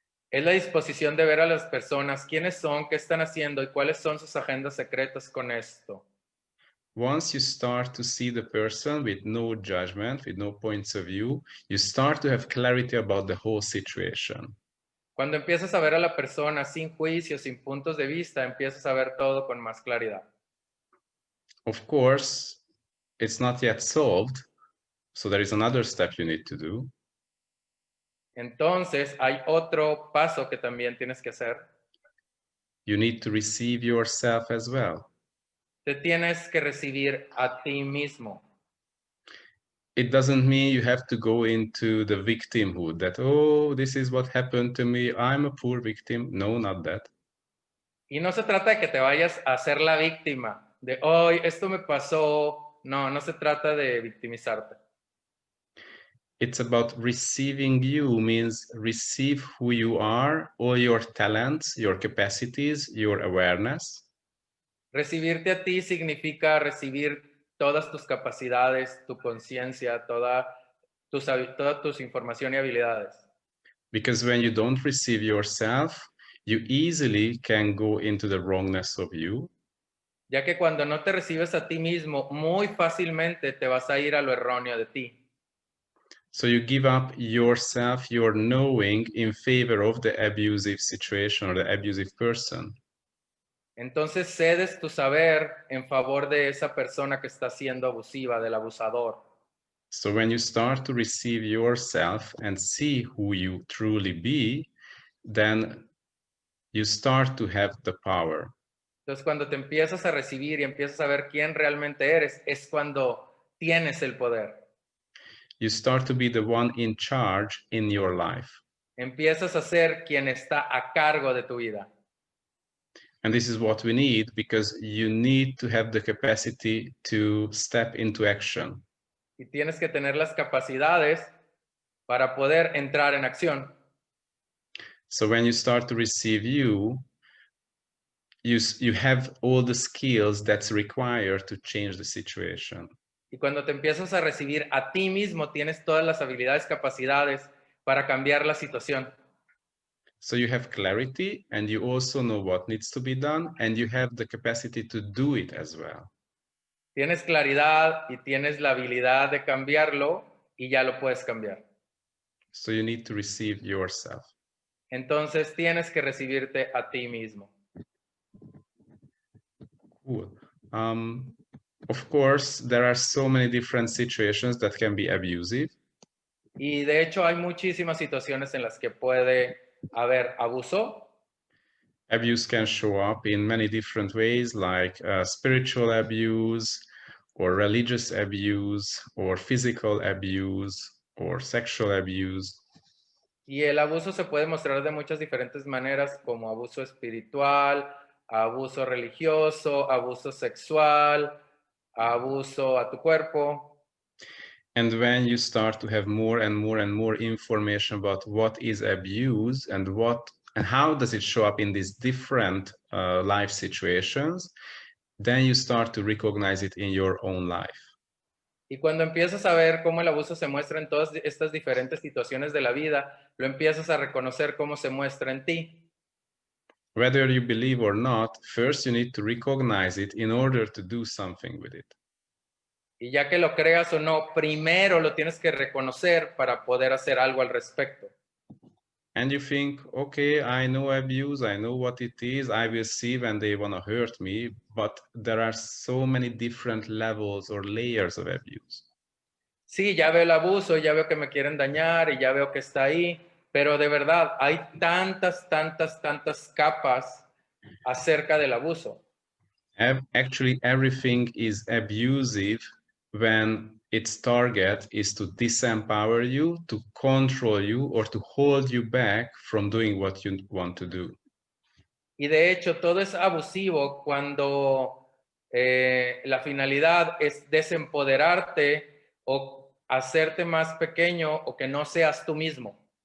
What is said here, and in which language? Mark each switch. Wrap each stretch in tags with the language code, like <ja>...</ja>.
<es>Es la disposición de ver a las personas, quiénes son, qué están haciendo y cuáles son sus agendas secretas con esto.</es> <en>Once you start to see the person with no judgment, with no points of view, you start to have clarity about the whole situation.</en> <es>Cuando empiezas a ver a la persona sin juicio, sin puntos de vista, empiezas a ver todo con más claridad.</es> <en>Of course, it's not yet solved, so there is another step you need to do.</en> <es>Entonces, hay otro paso que también tienes que hacer.</es> <en>You need to receive yourself as well.</en> <es>Te tienes que recibir a ti mismo.</es> <en>It doesn't mean you have to go into the victimhood that, oh, this is what happened to me, I'm a poor victim. No, not that.</en> <es>Y no se trata de que te vayas a ser la víctima, de hoy esto me pasó. No, no se trata de victimizarte.</es> <en>It's about receiving you, means receive who you are, all your talents, your capacities, your awareness.</en> <es>Recibirte a ti significa recibir todas tus capacidades, tu conciencia, toda tus información y habilidades.</es> <en>Because when you don't receive yourself, you easily can go into the wrongness of you.</en> <es>Ya que cuando no te recibes a ti mismo, muy fácilmente te vas a ir a lo erróneo de ti.</es> <en>So you give up yourself, your knowing, in favor of the abusive situation or the abusive person.</en> <es>Entonces cedes tu saber en favor de esa persona que está siendo abusiva, del abusador.</es> <en>So when you start to receive yourself and see who you truly be, then you start to have the power.</en> <es>Entonces cuando te empiezas a recibir y empiezas a ver quién realmente eres, es cuando tienes el poder.</es> <en>You start to be the one in charge in your life.</en> <es>Empiezas a ser quien está a cargo de tu vida.</es> <en>And this is what we need, because you need to have the capacity to step into action.</en> <es>Y tienes que tener las capacidades para poder entrar en acción.</es> <en>So when you start to receive you have all the skills that's required to change the situation.</en> <es>Y cuando te empiezas a recibir a ti mismo, tienes todas las habilidades, capacidades para cambiar la situación.</es> <en>So you have clarity, and you also know what needs to be done, and you have the capacity to do it as well.</en> <es>Tienes claridad y tienes la habilidad de cambiarlo y ya lo puedes cambiar.</es> <en>So you need to receive yourself.</en> <es>Entonces tienes que recibirte a ti mismo.</es> <en>Cool. Of course, there are so many different situations that can be abusive.</en> <es>Y de hecho hay muchísimas situaciones en las que puede haber abuso.</es> <en>Abuse can show up in many different ways, like spiritual abuse, or religious abuse, or physical abuse, or sexual abuse.</en> <es>Y el abuso se puede mostrar de muchas diferentes maneras, como abuso espiritual, abuso religioso, abuso sexual, abuso a tu cuerpo.</es> <en>And when you start to have more and more and more information about what is abuse and how does it show up in these different life situations, then you start to recognize it in your own life.</en> <es>Y cuando empiezas a ver cómo el abuso se muestra en todas estas diferentes situaciones de la vida, lo empiezas a reconocer cómo se muestra en ti.</es> <en>Whether you believe or not, first you need to recognize it in order to do something with it.</en> <es>Y ya que lo creas o no, primero lo tienes que reconocer para poder hacer algo al respecto.</es> <en>And you think, okay, I know abuse, I know what it is, I will see when they want to hurt me, but there are so many different levels or layers of abuse.</en> <es>Sí, ya veo el abuso, ya veo que me quieren dañar y ya veo que está ahí, pero de verdad hay tantas capas acerca del abuso.</es> <en>Actually, everything is abusive when its target is to disempower you, to control you, or to hold you back from doing what you want to do.</en> <es>Y de hecho, todo es abusivo cuando la finalidad es desempoderarte o hacerte más pequeño o que no seas tú mismo.</es>